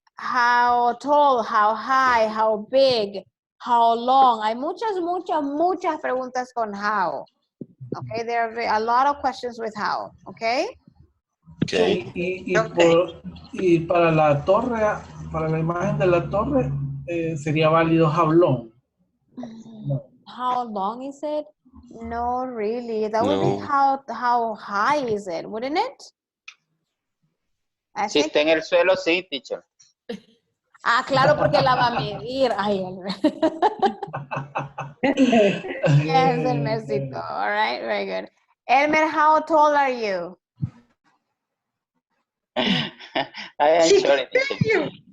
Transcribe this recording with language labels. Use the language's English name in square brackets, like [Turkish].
[English] How tall, how high, how big, how long. [Spanish] Hay muchas preguntas con how. [English] Okay. There are a lot of questions with how. Okay. Okay. [Spanish] Y para la torre, para la imagen de la torre, sería válido how long. No. [English] How long is it? No, really. That would be No. how high is it, wouldn't it? [Spanish] Si está en el suelo, sí, teacher. Ah, claro, porque la va a medir. [English] Ay, yes, [Spanish] Elmercito. [English] All right, very good. Elmer, how tall are you? I am sorry, teacher.